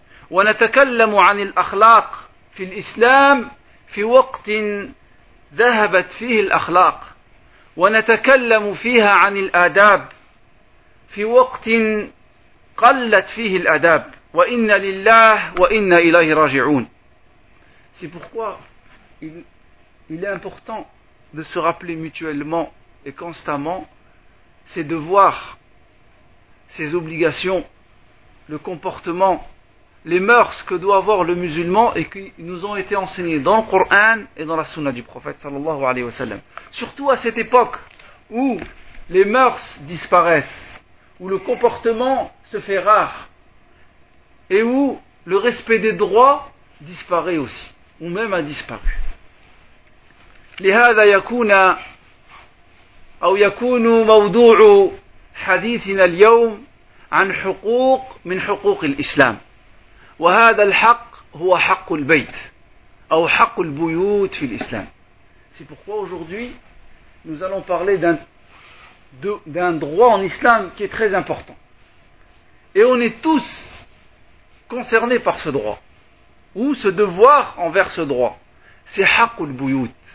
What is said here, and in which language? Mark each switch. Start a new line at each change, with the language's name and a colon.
Arabic: ونتكلم عن الأخلاق في الإسلام في وقت ذهبت فيه الأخلاق ونتكلم فيها عن الآداب في وقت قلت فيه الآداب وَإِنَّ لِلَّهِ وَإِنَّ إِلَيْهِ رَاجِعُونَ.
French: C'est pourquoi il est important de se rappeler mutuellement et constamment ses devoirs, ses obligations, le comportement, les mœurs que doit avoir le musulman et qui nous ont été enseignés dans le Coran et dans la sunna du prophète sallallahu alayhi wa sallam. Surtout à cette époque où les mœurs disparaissent, où le comportement se fait rare, et où le respect des droits disparaît aussi, ou même a disparu.
Arabic: لهذا يكون أو يكون موضوع حديثنا اليوم عن حقوق من حقوق الإسلام. وهذا الحق هو حق البيت أو حق البيوت في الإسلام.
French: C'est pourquoi aujourd'hui nous allons parler d'un droit en islam qui est très important. Et on est tous concerné par ce droit, ou ce devoir envers ce droit, c'est haqqul buyut.